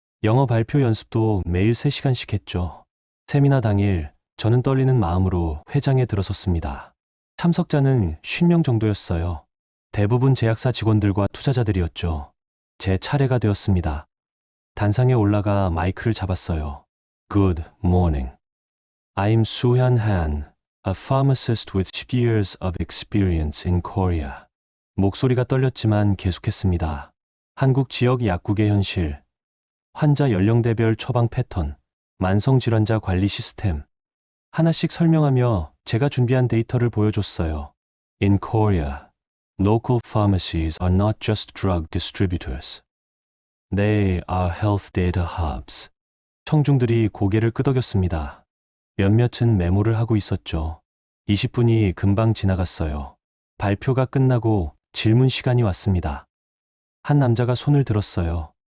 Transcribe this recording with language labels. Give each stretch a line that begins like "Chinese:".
Korean: 영어 발표 연습도 매일 3시간씩 했죠. 세미나 당일 저는 떨리는 마음으로 회장에 들어섰습니다. 참석자는 50명 정도였어요. 대부분 제약사 직원들과 투자자들이었죠. 제 차례가 되었습니다. 단상에 올라가 마이크를 잡았어요.
English: Good morning. I'm Soo-hyun Han, a pharmacist with 10 years of experience in Korea.
Korean: 목소리가 떨렸지만 계속했습니다. 한국 지역 약국의 현실, 환자 연령대별 처방 패턴, 만성질환자 관리 시스템, 하나씩 설명하며 제가 준비한 데이터를 보여줬어요.
English: In Korea, local pharmacies are not just drug distributors. They are health data hubs.
Korean: 청중들이 고개를 끄덕였습니다. 몇몇은 메모를 하고 있었죠. 20분이 금방 지나갔어요. 발표가 끝나고 질문 시간이 왔습니다. 한 남자가 손을 들었어요.